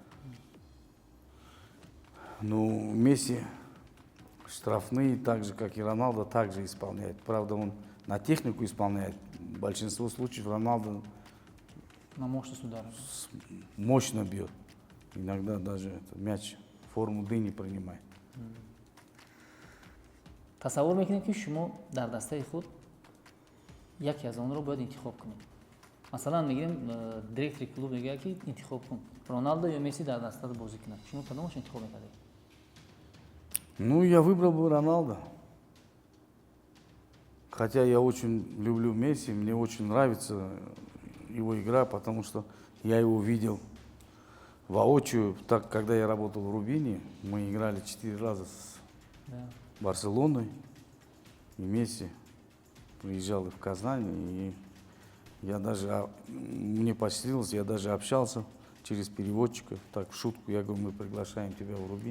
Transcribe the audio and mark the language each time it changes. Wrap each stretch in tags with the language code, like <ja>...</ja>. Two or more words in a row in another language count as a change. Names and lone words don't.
<ru>Но Месси штрафные, так же, как и Роналдо, также исполняет. Правда, он на технику исполняет. В большинстве случаев Роналдо на мощность удара мощно бьет. Иногда даже мяч форму дыни принимает.</ru> <tg>Тасаввур мекунед ки шумо дар дастаи худ яке аз онро бояд интихоб кунед. Масалан мегирем директори клуб мегӯяд ки интихоб кун, Роналдо ё Месси дар дастат бозӣ кунад. Шумо кадомаш интихоб мекардед?</tg> <ru>Ну, я выбрал бы Роналдо. Хотя я очень люблю Месси, мне очень нравится его игра, потому что я его видел воочию. Так, когда я работал в Рубине, мы играли 4 раза с Барселоной, и Месси приезжал и в Казань, и я даже, мне посчастливилось, я даже общался через переводчика, так в шутку, я говорю, мы приглашаем тебя в Рубин.</ru>